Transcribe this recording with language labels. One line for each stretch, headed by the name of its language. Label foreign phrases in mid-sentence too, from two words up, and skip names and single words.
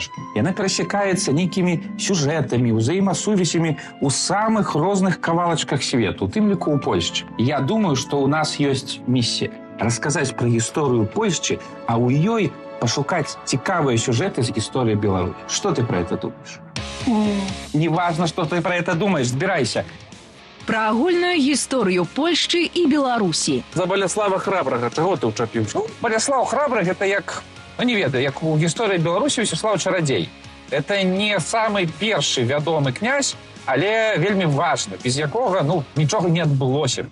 Belarusian: Яна перасякаецца нейкімі сюжэтамі, узаемасувязямі ў самых розных кавалачках свету, у тым ліку ў Польшчы. Я думаю, што ў нас ёсць місія расказаць пра гісторыю Польшчы, а ў ёй пашукаць цікавыя сюжэты з гісторыі Беларусі. Што ты пра гэта думаеш?
Russian: Неважно, что ты про это думаешь, сбирайся.
Belarusian: Пра агульную гісторыю Польшчы і Беларусі. За Баляслава Храбрага чаго ты ўчапіўся? Баляслав Храбрых это як, не ведаю, як у гісторыі Беларусі Усяслав Чарадзей. Это не самы першы вядомы князь, але вельмі важны, без якога, нічога не адбылося.